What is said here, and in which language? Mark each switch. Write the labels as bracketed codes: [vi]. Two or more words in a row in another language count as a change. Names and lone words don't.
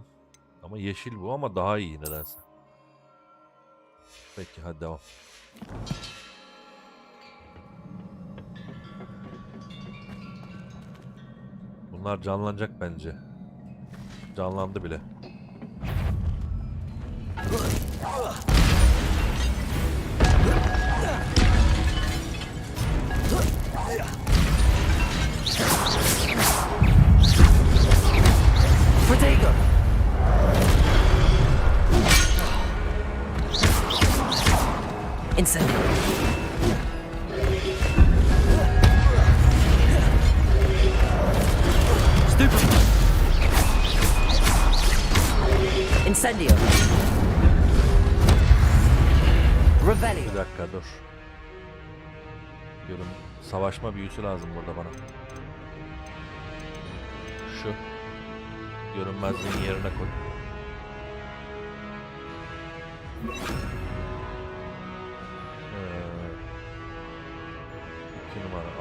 [tr] Ama yeşil bu, ama daha iyi nedense. Peki hadi devam. Bunlar canlanacak bence. Canlandı bile. Protego! Incendio! Stupid! Incendio! Revelio! Bir dakika dur. Bakıyorum. Savaşma büyüsü lazım burada bana. Şu. Görünmezliğin yerine koy. İki numara.